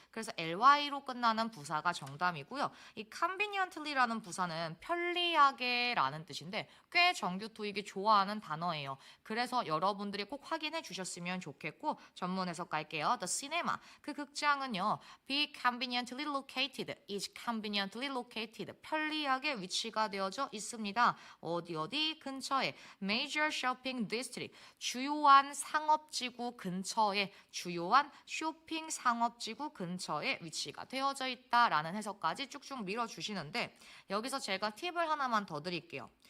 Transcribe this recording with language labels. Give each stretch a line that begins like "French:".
Korean: 그래서 ly로 끝나는 부사가 정답이고요. 이 conveniently라는 부사는 편리하게라는 뜻인데 꽤 정규 토익이 좋아하는 단어예요. 그래서 여러분들이 꼭 확인해 주셨으면 좋겠고 전문 해석 갈게요.
English: The cinema
Korean: 그 극장은요.
English: be conveniently located, is conveniently located
Korean: 편리하게 위치가 되어져 있습니다. 어디 근처에
English: major shopping district
Korean: 주요한 상업지구 근처에 주요한 쇼핑 상업지구 근처에 위치가 되어져 있다라는 해석까지 쭉쭉 밀어주시는데 여기서 제가 팁을 하나만 더 드릴게요.